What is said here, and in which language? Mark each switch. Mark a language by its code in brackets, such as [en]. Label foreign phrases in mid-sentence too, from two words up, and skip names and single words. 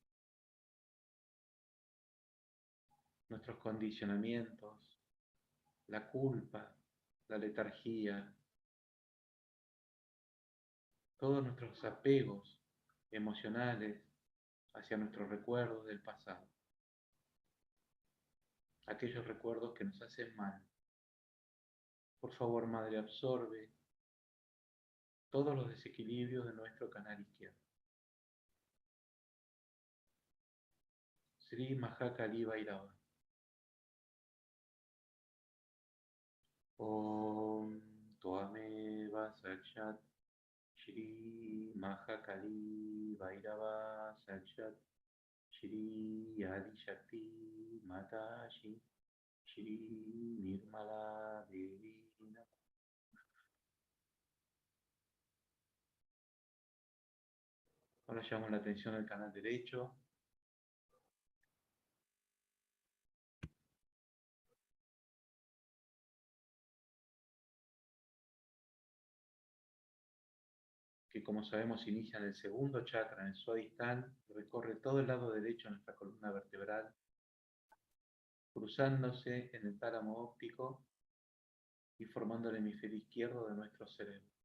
[es] Nuestros condicionamientos, la culpa, la letargía, todos nuestros apegos emocionales hacia nuestros recuerdos del pasado. Aquellos recuerdos que nos hacen mal. Por favor, Madre, absorbe todos los desequilibrios de nuestro canal izquierdo. Sri Mahakali Bhairava. [sa] ॐ त्वमेव साक्षात् श्री महाकाली भैरव साक्षात् श्री आदि शक्ति माताजी श्री निर्मला देवी. [es] Ahora llevamos la atención al canal derecho. Que como sabemos inicia en el segundo chakra, en el Swadhisthana, recorre todo el lado derecho de nuestra columna vertebral, cruzándose en el tálamo óptico y formando el hemisferio izquierdo de nuestro cerebro.